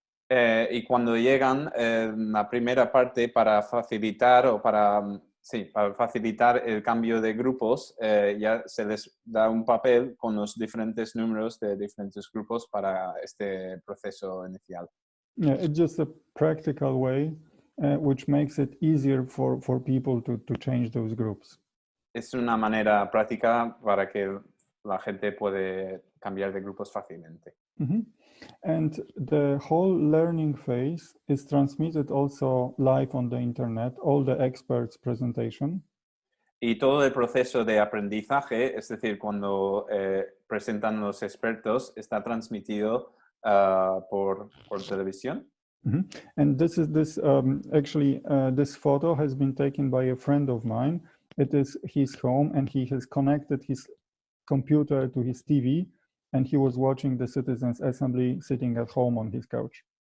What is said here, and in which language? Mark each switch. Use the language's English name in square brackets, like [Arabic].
[Spanish] Y cuando llegan, la primera parte para facilitar para facilitar el cambio de grupos, ya se les da un papel con los diferentes números de diferentes grupos para este proceso inicial. [English] Yeah, it's just a practical way which makes it easier for people to change those groups. [Spanish] Es una manera práctica para que la gente puede cambiar de grupos fácilmente. Mm-hmm. [English] And the whole learning phase is transmitted also live on the internet, all the experts' presentation. [Spanish] Y todo el proceso de aprendizaje, es decir, cuando presentan los expertos, está transmitido por televisión. Mm-hmm. [English] And this this photo has been taken by a friend of mine. It is his home, and he has connected his computer to his TV, and he was watching the Citizens Assembly sitting at home on his couch.